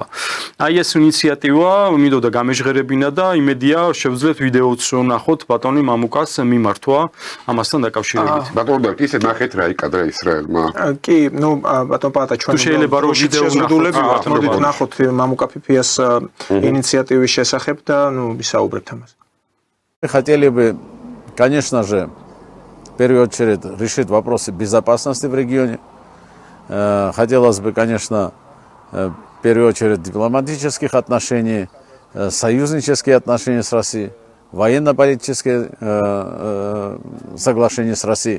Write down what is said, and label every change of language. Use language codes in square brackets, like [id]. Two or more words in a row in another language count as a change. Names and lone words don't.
[ka] აი ეს ინიციატივა მინდოდა გამეჟღერებინა და იმედია შევძლეთ ვიდეოც ვნახოთ ბატონი მამუკას მიმართვა ამასთან დაკავშირებით. ბატონო, ისე ნახეთ რა იკადრა ისრაელმა. კი, ნუ ბატონ პატა ჩვენ შეიძლება რომ ვიდეო მოდით ვნახოთ მამუკა ფიფიას инициативის შესახებ და ну ვისაუბრებთ ამაზე. [ru] Хотели бы, конечно же, в первую очередь решить вопросы безопасности в регионе. Хотелось бы, конечно, в первую очередь дипломатических отношений, союзнические отношения с Россией, военно-политические соглашения с Россией.